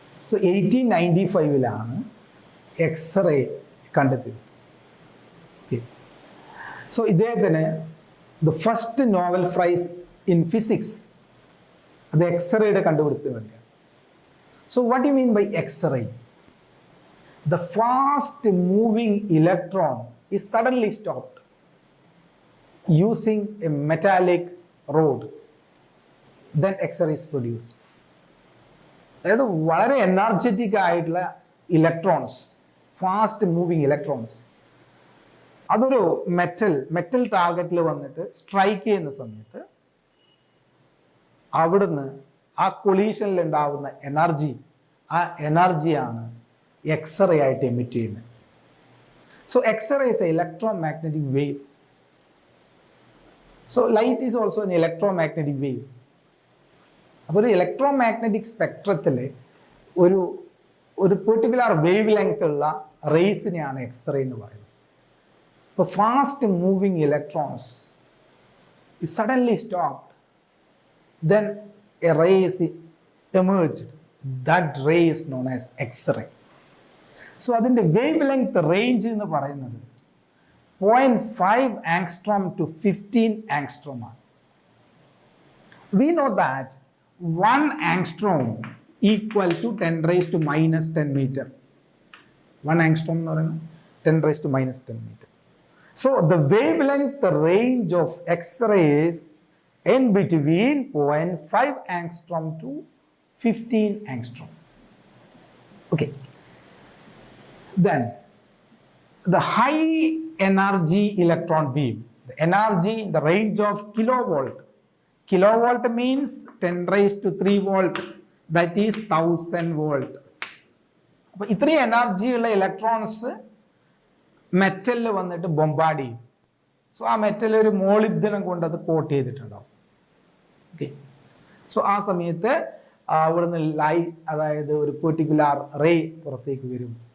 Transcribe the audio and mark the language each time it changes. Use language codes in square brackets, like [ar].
[ml] So 1895 x-ray കണ്ടെത്തിയത്. Okay, so ഇദ്ദേഹത്തിന് [en] the first Nobel prize in physics [ml] അത് എക്സ്റേയുടെ കണ്ടുപിടുത്തത്തിന് വേണ്ടിയാണ്. [en] So what you mean by X-ray? The fast moving electron is suddenly stopped using a metallic rod. Then X-ray is produced. [ml] അതായത് വളരെ energetic ആയിട്ടുള്ള electrons, fast moving electrons, അതൊരു metal ടാർഗറ്റിൽ വന്നിട്ട് strike ചെയ്യുന്ന സമയത്ത് അവിടുന്ന് ആ കൊളീഷനിൽ ഉണ്ടാവുന്ന ആ എനർജിയാണ് എക്സ്റേ ആയിട്ട് എമിറ്റ് ചെയ്യുന്നത്. [en] So X-ray is a electromagnetic wave. So light is also an electromagnetic wave. [ml] അപ്പോൾ ഒരു ഇലക്ട്രോമാഗ്നറ്റിക് സ്പെക്ട്രത്തിൽ ഒരു പെർട്ടിക്കുലർ വേവ് ലെങ്ത് ഉള്ള റേസിനെയാണ് എക്സ്റേ എന്ന് പറയുന്നത്. [en] ഇപ്പോൾ fast moving electrons is suddenly stopped, then a ray is emerged. That ray is known as X-ray. [ml] So അതിൻ്റെ wave length range എന്ന് പറയുന്നത് 0.5 angstrom to 15 angstrom ആണ്. [en] We know that 1 angstrom equal to 10 raised to minus 10 meter. 1 angstrom [ml] എന്ന് പറയുന്നത് [en] 10 raised to minus 10 meter. So the wavelength range of X-rays in between 0.5 angstrom to 15 angstrom. Okay. Then the high energy electron beam, the energy in the range of kilovolt. Kilovolt means 10 raised to 3 volt, that is 1000 volt. [ml] അപ്പോൾ ഇത്രയും energy ഉള്ള electrons മെറ്റലിൽ വന്നിട്ട് bombard ചെയ്യും. So ആ metal ഒരു മോളിബ്ഡനം കൊണ്ട് അത് coat ചെയ്തിട്ടുണ്ടാവും. ഓക്കെ, സോ ആ സമയത്ത് അവിടുന്ന് അതായത് ഒരു പെർട്ടിക്കുലർ റേ പുറത്തേക്ക് വരും.